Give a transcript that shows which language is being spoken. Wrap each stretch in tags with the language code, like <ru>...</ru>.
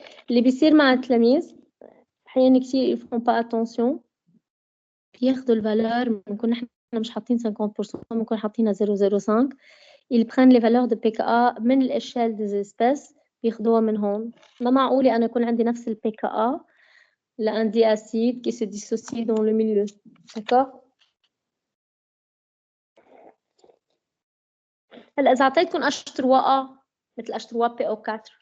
<ar>اللي بيصير مع التلاميذ أحيانا كتير</ar> <fr>ils font pas attention.</fr> <ar>بياخدوا الفالور بنكون نحن مش حاطين 50%، بنكون حاطينها 0.05.</ar> <fr>ils prennent les valeurs de PKA من l'échelle des espèces</fr> <ar>بياخدوها من هون. ما معقولة أنا يكون عندي نفس ال PKA لأن دي</ar> <fr>acide qui se dissocie dans le milieu. D'accord?</fr> <ar>هلا إذا أعطيتكم H3A مثل H3PO4</ar>